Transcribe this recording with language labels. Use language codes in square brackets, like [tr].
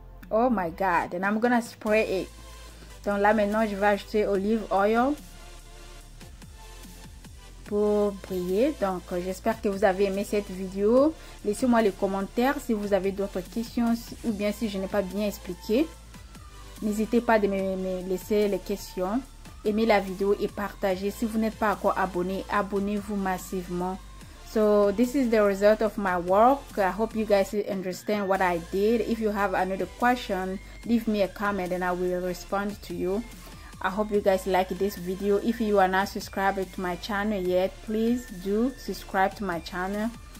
[en] Oh my God. And I'm gonna spray it. [fr] Donc là maintenant, je vais ajouter [en] olive oil [fr] pour briller. Donc j'espère que vous avez aimé cette vidéo. Laissez-moi les commentaires si vous avez d'autres questions ou bien si je n'ai pas bien expliqué. N'hésitez pas de me laisser les questions. Aimez la vidéo et partagez. Si vous n'êtes pas encore abonné, abonnez-vous massivement. [en] So this is the result of my work. I hope you guys understand what I did. If you have another question, leave me a comment and I will respond to you. I hope you guys like this video. If you are not subscribed to my channel yet, please do subscribe to my channel.